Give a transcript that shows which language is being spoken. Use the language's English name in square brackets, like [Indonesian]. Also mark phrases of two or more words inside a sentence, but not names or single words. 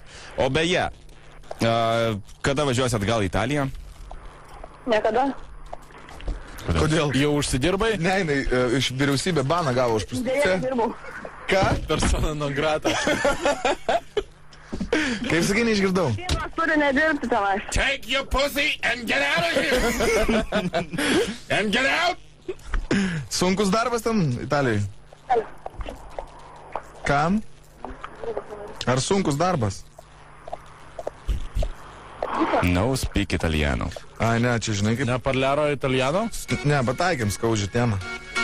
[Lithuanian] O beje, kada važiuosi atgal į Italiją? Niekada. Kodėl? Jau užsidirbai? Ne, jinai iš vyriausybė baną gavo už Dėja, prostituciją. dirbau. Ką? [Latin] Persona non grata. [Lithuanian] Kaip sakai, neišgirdau. Vienas turi nedirbti tenais. [English] Take your pussy and get out of here! And get out! [Lithuanian] Sunkus darbas ten Italijai. Kam? Ar sunkus darbas? [Italian] No speak italiano. [Lithuanian] Ai, ne, čia žinai kaip. [Italian] Ne parliaro italiano? [Lithuanian] Ne, pataikėm skaudžią temą.